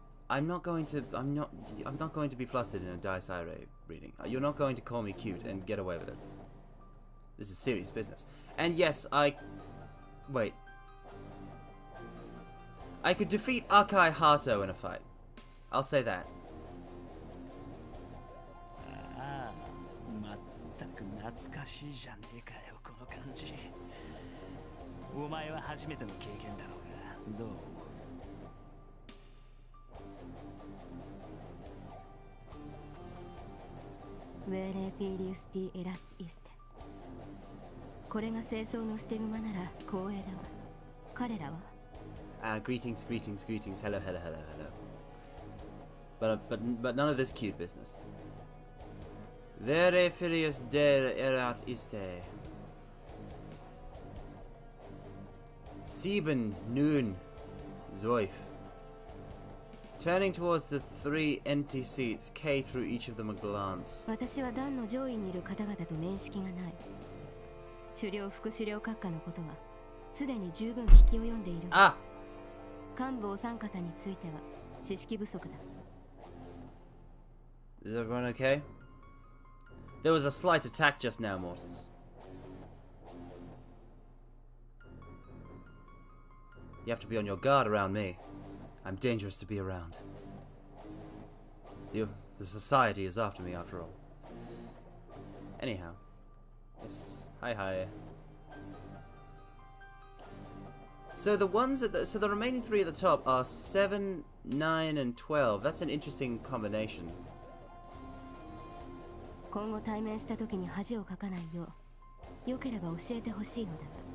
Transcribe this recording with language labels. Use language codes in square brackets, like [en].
[en] I'm not going to be flustered in a dice irae reading. You're not going to call me cute and get away with it. This is serious business. And yes, wait. I could defeat Akai Hato in a fight. I'll say that. [ja] ああ、まったく懐かしいじゃねえかよ、この感じ。お前は初めての経験だろうが、どう？ [la] Vere filius di erat iste. [ja] これが清掃のステグマなら光栄だが、彼らは [en] Greetings, greetings, greetings. Hello, hello, hello, hello. But none of this cute business. [la] Vere filius de erat iste. [de] Sieben nun Zoif. [en] Turning towards the three empty seats, K threw each of them a glance. [ja] 私は団の上位にいる方々と面識がない。狩猟副狩猟閣下のことはすでに十分聞き及んでいる。 Ah! 幹部お三方については知識不足だ。 [en] Is everyone okay? There was a slight attack just now, mortals. You have to be on your guard around me. I'm dangerous to be around. The society is after me, after all. Anyhow. Yes. Hi, hi. So the ones at the remaining three at the top are 7, 9, and 12. That's an interesting combination. [ja] 今後対面した時に恥をかかないよう、よければ教えてほしいのだが。